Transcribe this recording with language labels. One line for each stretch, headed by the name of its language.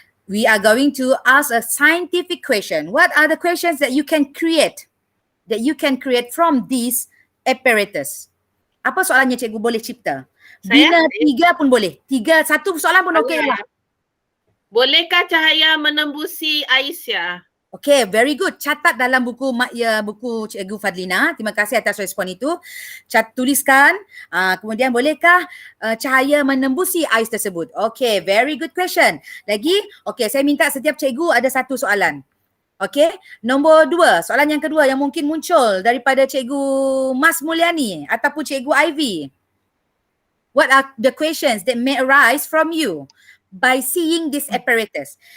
English: We are going to ask a scientific question. What are the questions that you can create? From these apparatus?
Malay: Apa soalannya cikgu boleh cipta? Bina 3 pun boleh. 1 soalan pun okey lah. Bolehkah cahaya menembusi ais ya?
English: Okay, very good.
Malay: Catat dalam buku Cikgu Fadlina. Terima kasih atas respon itu. Tuliskan. Kemudian bolehkah cahaya menembusi ais tersebut?
English: Okay, very good question.
Malay: Lagi, okay, saya minta setiap cikgu ada 1 soalan. Okay, nombor 2. Soalan yang kedua yang mungkin muncul daripada Cikgu Mas Mulyani ataupun Cikgu Ivy.
English: What are the questions that may arise from you by seeing this apparatus?